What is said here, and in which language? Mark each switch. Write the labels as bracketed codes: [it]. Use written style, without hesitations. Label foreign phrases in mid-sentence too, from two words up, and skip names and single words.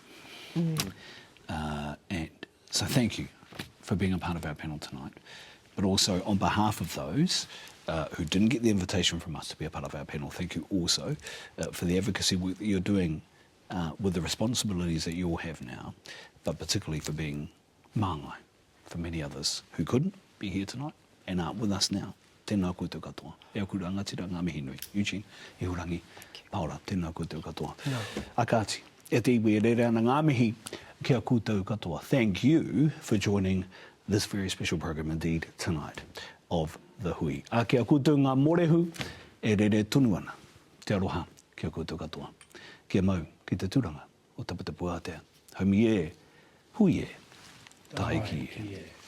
[en] And so thank you for being a part of our panel tonight, but also on behalf of those who didn't get the invitation from us to be a part of our panel, thank you also for the advocacy work that you're doing with the responsibilities that you all have now, but particularly for being Māngai for many others who couldn't be here tonight And with us now, [mi] tēnā koutou katoa. E aku rangatira ngā mihi nui. Eugene, Ihorangi, Paora, tēnā koutou katoa. Akati, e te iwi e rere ana ngā mihi kia koutou katoa. [en] Thank you for joining this very special program indeed tonight of The Hui. [mi] A kia koutou ngā morehu e rere tunu ana. Te aroha, kia koutou katoa. Kia mau ki te tūranga o taputapu Aotea. Haumi e, hui e, taiki e.